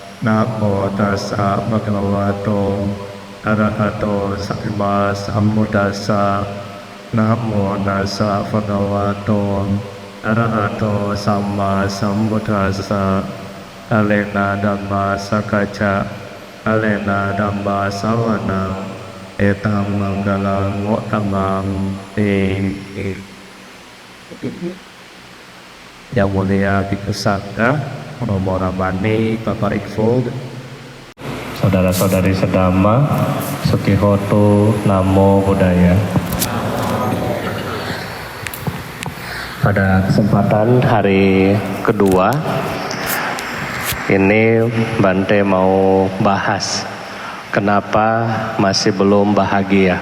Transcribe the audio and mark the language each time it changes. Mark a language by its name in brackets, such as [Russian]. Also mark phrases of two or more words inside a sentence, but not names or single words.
[Pali] นะโมตัสสะภะคะวะโตอะระหะโตสัมมาสัมพุทธัสสะนะโม ตัสสะภะคะวะโตอะระหะโตสัมมาสัมพุทธัสสะอะเลนะธัมมาสักกัจจะอะเลนะธัมมาสวนังเอตัมมังคลังวะธัมมังเต [Indonesian] Yang mulia Biksu Sangha, Romo Ramani, Bapak Iqbal, saudara-saudari sedama, Sukihoto, [Pali] Namo Buddhaya. [Indonesian] Pada kesempatan hari kedua, ini Bante mau bahas kenapa masih belum bahagia.